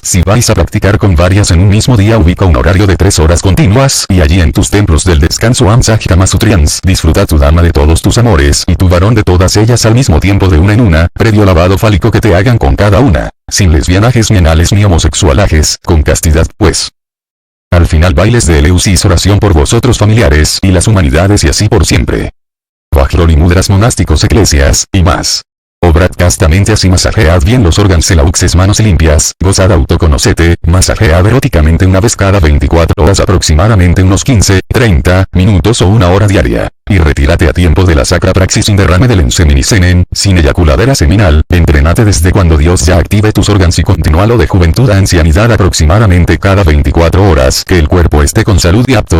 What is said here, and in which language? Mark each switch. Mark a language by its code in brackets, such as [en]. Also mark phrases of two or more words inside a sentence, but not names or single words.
[es] Si vais a practicar con varias en un mismo día, ubica un horario de 3 horas continuas, y allí en tus templos del descanso Amsaj Kama Sutrians, disfruta tu dama de todos tus amores y tu varón de todas ellas al mismo tiempo, de una en una, previo lavado fálico que te hagan con cada una, sin lesbianajes ni anales ni homosexualajes, con castidad pues. Al final bailes de Eleusis, oración por vosotros familiares y las humanidades y así por siempre. Vajrol y mudras monásticos, eclesias, y más. Obrad castamente así, masajead bien los órganos, lauxes, manos limpias, gozad autoconocete, masajead eróticamente una vez cada 24 horas, aproximadamente unos 15, 30 minutos o 1 hora diaria. Y retírate a tiempo de la sacra praxis sin derrame del enseminisenen, sin eyaculadera seminal. Entrenate desde cuando Dios ya active tus órganos y continúalo de juventud a ancianidad aproximadamente cada 24 horas, que el cuerpo esté con salud y apto.